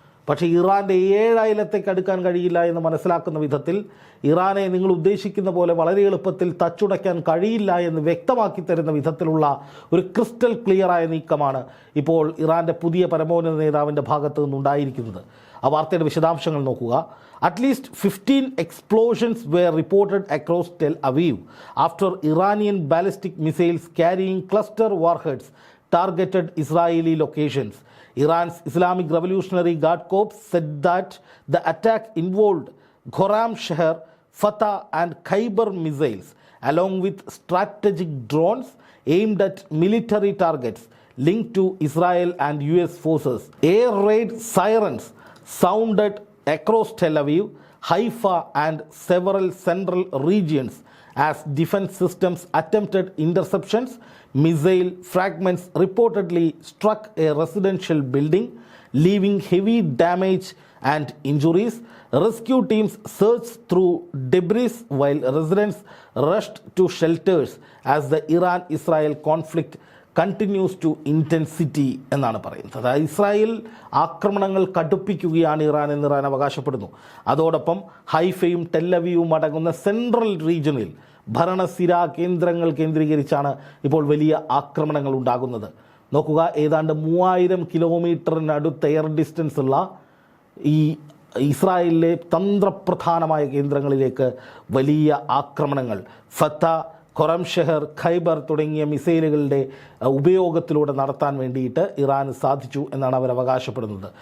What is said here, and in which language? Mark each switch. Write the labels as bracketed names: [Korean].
[Malayalam] പക്ഷേ ഇറാൻ്റെ 7 അയലത്തേക്ക് അടുക്കാൻ കഴിയില്ല എന്ന് മനസ്സിലാക്കുന്ന വിധത്തിൽ ഇറാനെ നിങ്ങൾ ഉദ്ദേശിക്കുന്ന പോലെ വളരെ എളുപ്പത്തിൽ തച്ചുടയ്ക്കാൻ കഴിയില്ല എന്ന് വ്യക്തമാക്കി തരുന്ന വിധത്തിലുള്ള ഒരു ക്രിസ്റ്റൽ ക്ലിയറായ നീക്കമാണ് ഇപ്പോൾ ഇറാൻ്റെ പുതിയ പരമോന്നത നേതാവിൻ്റെ ഭാഗത്തു നിന്നുണ്ടായിരിക്കുന്നത്. [English] ആ വാർത്തയുടെ വിശദാംശങ്ങൾ നോക്കുക. At least 15 explosions were reported across Tel Aviv after Iranian ballistic missiles carrying cluster warheads targeted Israeli locations. Iran's Islamic Revolutionary Guard Corps said that the attack involved Goram Sheher, Fatah and Khyber missiles, along with strategic drones aimed at military targets linked to Israel and US forces. Air raid sirens sounded across Tel Aviv, Haifa and several central regions as defense systems attempted interceptions. Missile fragments reportedly struck a residential building, leaving heavy damage and injuries. Rescue teams searched through debris while residents rushed to shelters as the Iran-Israel conflict continues to intensity എന്നാണ് പറയുന്നത്. [Malayalam] അതായത് Israel ആക്രമണങ്ങൾ കടുപ്പിക്കുകയാണ് Iran എന്ന് Iran അവകാശപ്പെടുന്നു. അതോടൊപ്പം ഹൈഫയും ടെല്ലവീവും അടങ്ങുന്ന central റീജിയനിൽ ഭരണസിരാ കേന്ദ്രങ്ങൾ കേന്ദ്രീകരിച്ചാണ് ഇപ്പോൾ വലിയ ആക്രമണങ്ങൾ ഉണ്ടാകുന്നത്. നോക്കുക, ഏതാണ്ട് 3000 കിലോമീറ്ററിനടുത്ത് എയർ ഡിസ്റ്റൻസ് ഉള്ള ഈ ഇസ്രായേലിലെ തന്ത്രപ്രധാനമായ കേന്ദ്രങ്ങളിലേക്ക് വലിയ ആക്രമണങ്ങൾ ഫത്ത, ഖൊറം ഷെഹർ, ഖൈബർ തുടങ്ങിയ മിസൈലുകളുടെ ഉപയോഗത്തിലൂടെ നടത്താൻ വേണ്ടിയിട്ട് ഇറാന് സാധിച്ചു എന്നാണ് അവർ അവകാശപ്പെടുന്നത്.